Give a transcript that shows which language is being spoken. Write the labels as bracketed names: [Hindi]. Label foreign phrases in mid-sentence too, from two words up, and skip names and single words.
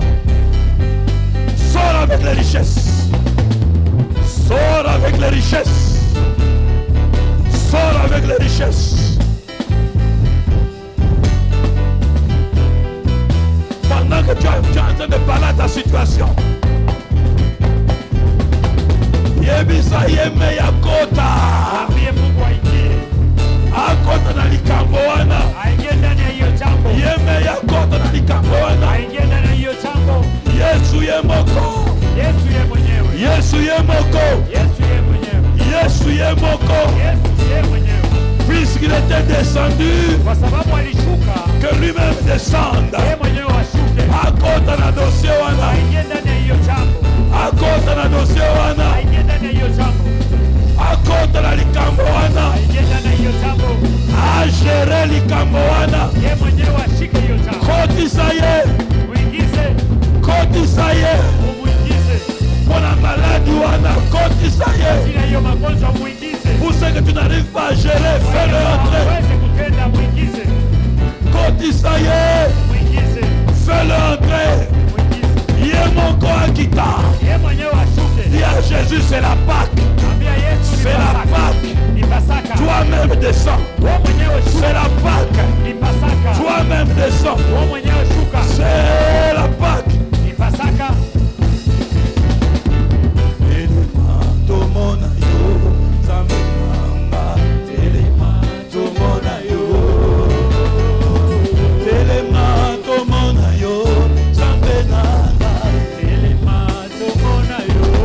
[French] Sors avec les richesses. Sors avec les richesses. Sors avec les richesses. Pendant que tu as train de parler à ta situation. [Lingala] Yebisa yeme ya kota. [Swahili] Mwambie Mungu aingie. [Lingala] Akota na likambo wana. [Swahili] Aingie ndani ya hiyo jambo. [Lingala] Yeme ya kota na likambo wana. [Swahili] Aingie ndani ya hiyo jambo. [Lingala] Yesu ye moko. [Swahili] Yesu ye mwenyewe. [Lingala] Yesu ye moko. [Swahili] Yesu ye mwenyewe. [Lingala] Yesu ye moko. [Swahili] Yesu ye mwenyewe. [French] Puisqu'il était descendu, [Swahili] Kwa sababu alishuka, [French] que lui-même descende. [Swahili] yeye mwenyewe ashuke. [Lingala] Akota na dossier wana. [Swahili] Aingie ndani ya hiyo jambo. [Lingala] Akota na dossier wana. [Swahili] Aingie ndani ya hiyo jambo. [Lingala] Akota na likambo wana. [Swahili] Aingie ndani ya hiyo jambo. [Lingala] Agere likambo wana. [Swahili] Yeye mwenyewe ashike hiyo jambo. [Lingala] Kotisa ye. [Swahili] Muingize, [Lingala] Kotisa ye. [Swahili] umuingize. [Lingala] Pona maladi wana. Kotisa ye. [Swahili] Sina hiyo magonjwa muingize. [French] Pour ceux que tu n'arrives pas à gérer, fais-le entrer. [Swahili] Hawezi kutenda, muingize. [Lingala] Kotisa ye. [Swahili] Muingize. [French] Fais-le entrer. [Swahili] Muingize. [Lingala] Ye moko akita. [Swahili] Yeye mwenyewe ashuke. [French] Dis à Jésus, c'est la Pâque. [Swahili] Ambia Yesu ni [French] C'est la [Swahili] Pasaka. [French] Pâque. [Swahili] Ni Pasaka. [French] Toi-même descends. [Swahili] Wewe mwenyewe [French] C'est [Swahili] shuka. [French] la Pâque. [Swahili] Ni Pasaka. [French] Toi-même descends. [Swahili] Wewe mwenyewe shuka. [French] C'est la Pâque. [Swahili] Ni Pasaka. [Lingala] Telema tomona yo, Zambe mama. Telema tomona yo. Telema tomona yo, Zambe nana. Telema tomona yo.